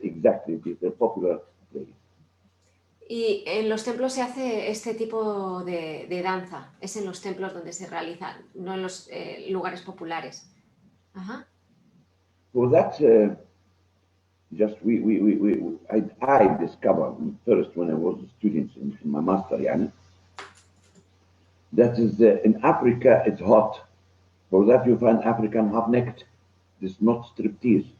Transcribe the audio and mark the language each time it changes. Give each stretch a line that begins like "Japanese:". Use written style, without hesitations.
English: Exactly, the popular plays.
Spanish: Y en los templos se hace este tipo de danza, es en los templos donde se realiza, no en los lugares populares.
English: So that just I discovered first when I was a student in my master, yani, that is in Africa it's hot. For that you find African half-naked. This is not striptease.